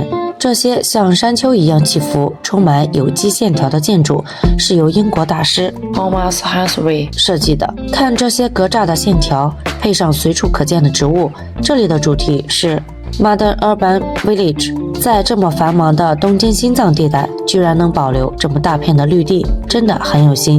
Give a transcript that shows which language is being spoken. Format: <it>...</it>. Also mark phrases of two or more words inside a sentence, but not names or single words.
<zh>這些像山丘一樣起伏、充滿有機線條的建築，是由英國大師 Thomas Hathaway 設計的。看這些格柵的線條，配上隨處可見的植物，這裡的主題是</zh> <en>Modern Urban Village。</en> <zh>在這麼繁忙的東京心臟地帶，居然能保留這麼大片的綠地，真的很有心。</zh>